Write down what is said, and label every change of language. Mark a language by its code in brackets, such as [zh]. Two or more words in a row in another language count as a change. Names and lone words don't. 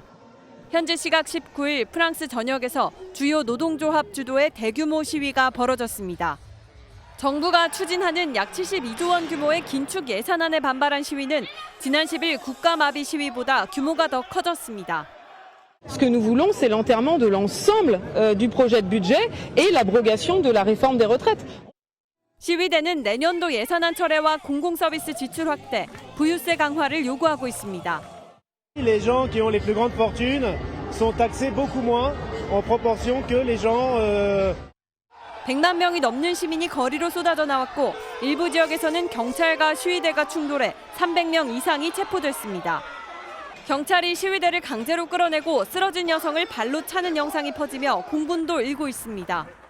[ko] 현지 시각 19일 프랑스 전역에서 주요 노동조합 주도의 대규모 시위가 벌어졌습니다. 정부가 추진하는 약 72조 원 규모의 긴축 예산안에 반발한 시위는 지난 10일 국가마비 시위보다 규모가 더 커졌습니다. [fr] Ce que nous voulons, c'est l'enterrement de l'ensemble du projet de budget et l'abrogation de la réforme des retraites. [ko] 시위대는 내년도 예산안 철회와 공공서비스 지출 확대, 부유세 강화를 요구하고 있습니다. [fr] Les gens qui ont les plus grandes fortunes sont taxés beaucoup moins en proportion que les gens [ko] 100만 명이 넘는 시민이 거리로 쏟아져 나왔고 일부 지역에서는 경찰과 시위대가 충돌해 300명 이상이 체포됐습니다. 경찰이 시위대를 강제로 끌어내고 쓰러진 여성을 발로 차는 영상이 퍼지며 공분도 일고 있습니다.